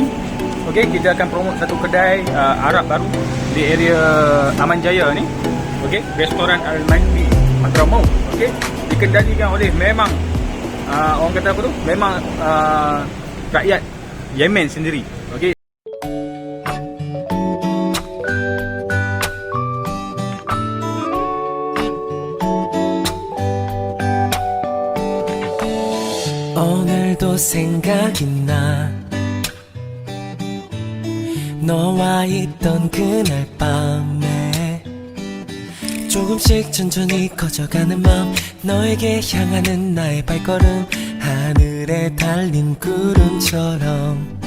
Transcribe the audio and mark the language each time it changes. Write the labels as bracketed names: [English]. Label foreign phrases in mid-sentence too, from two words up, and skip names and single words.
[Malay] Okey, kita akan promote satu kedai Arab baru di area Aman Jaya ni. Okey, restoran Al-Mandi Hadramaut. Okey, dikendalikan oleh memang orang kata apa tu? Memang rakyat Yemen sendiri. Okey. [Korean] 오늘도 생각이 나 너와 있던 그날 밤에 조금씩 천천히 커져가는 마음 너에게 향하는 나의 발걸음 하늘에 달린 구름처럼